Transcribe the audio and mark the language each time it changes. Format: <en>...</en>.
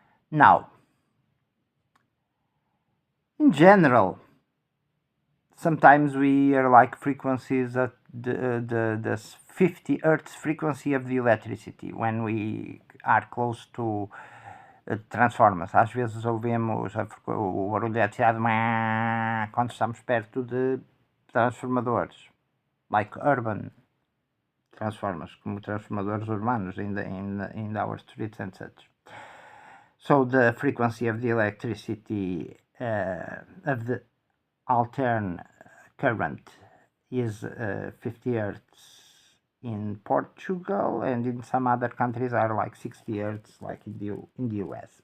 <en>Now, in general, sometimes we hear like frequencies at the 50 Hertz frequency of the electricity when we are close to transformers.</en> <pt>Às vezes ouvimos o barulho de eletricidade quando estamos perto de transformadores,</pt> <en>like urban transformers,</en> <pt>como transformadores urbanos</pt> <en>in our streets and such. So the frequency of the electricity of the alternate current is 50 Hertz in Portugal, and in some other countries are like 60 Hertz, like in the US.</en>